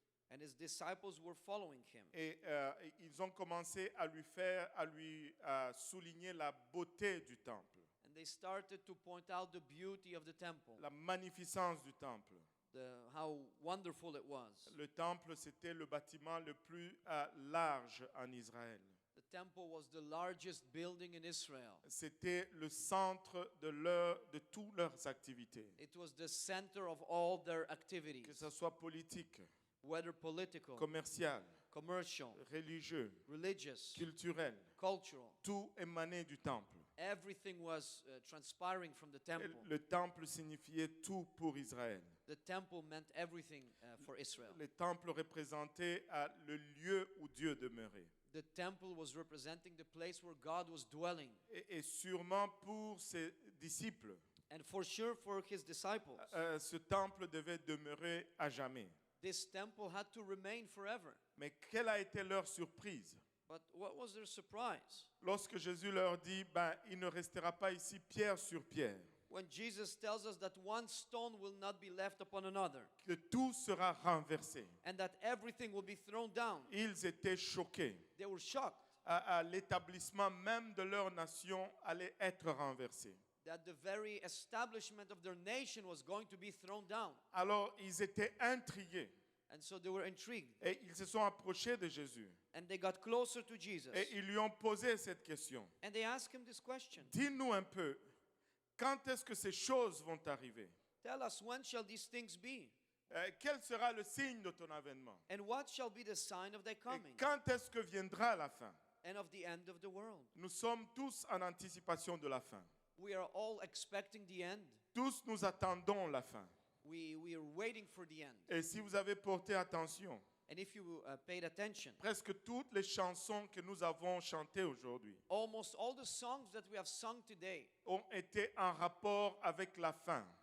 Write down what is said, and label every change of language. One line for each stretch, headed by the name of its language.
English: And his disciples were following him.
French: Et ils ont commencé à lui souligner la beauté du temple,
English: And they started to point out the beauty of the temple,
French: la magnificence du temple.
English: how wonderful it was.
French: Le temple, c'était le bâtiment le plus large en Israël.
English: The temple was the largest building in Israel.
French: C'était le centre de toutes leurs activités,
English: It was the center of all their
French: que
English: activities,
French: ce soit politique,
English: whether political,
French: commercial,
English: commercial,
French: religieux,
English: religious,
French: culturel.
English: cultural.
French: Tout émanait du temple.
English: everything was transpiring from the
French: Et
English: temple.
French: le temple signifiait tout pour Israël.
English: The temple meant everything for Israel.
French: Le temple représentait le lieu où Dieu demeurait.
English: The temple was representing the place where God was dwelling.
French: Et sûrement pour ses disciples,
English: And for sure for his disciples,
French: ce temple devait demeurer à jamais.
English: this temple had to remain forever.
French: Mais quelle a été leur surprise
English: But what was their surprise?
French: lorsque Jésus leur dit, il ne restera pas ici pierre sur pierre,
English: When Jesus tells us that one stone will not be left upon another,
French: que tout sera renversé.
English: and that everything will be thrown down.
French: Ils étaient choqués.
English: They were shocked
French: L'établissement même de leur nation allait être renversé.
English: that the very establishment of their nation was going to be thrown down.
French: Alors ils étaient intrigués
English: And so they were intrigued.
French: et ils se sont approchés de Jésus
English: And they got closer to Jesus.
French: et ils lui ont posé cette question.
English: And they asked him this question.
French: Dis-nous un peu, quand est-ce que ces choses vont arriver?
English: Tell us, when shall these things be?
French: Quel sera le signe de ton avènement?
English: And what shall be the sign of thy
French: Et
English: coming
French: quand est-ce que viendra la fin?
English: and of the end of the world?
French: Nous sommes tous en anticipation de la fin.
English: We are all expecting the end.
French: Tous nous attendons la fin.
English: We are waiting for the end.
French: Et si vous avez porté attention,
English: And if you paid attention,
French: presque toutes les chansons que nous avons chantées aujourd'hui
English: almost all the songs that we have sung today
French: ont été en rapport avec la fin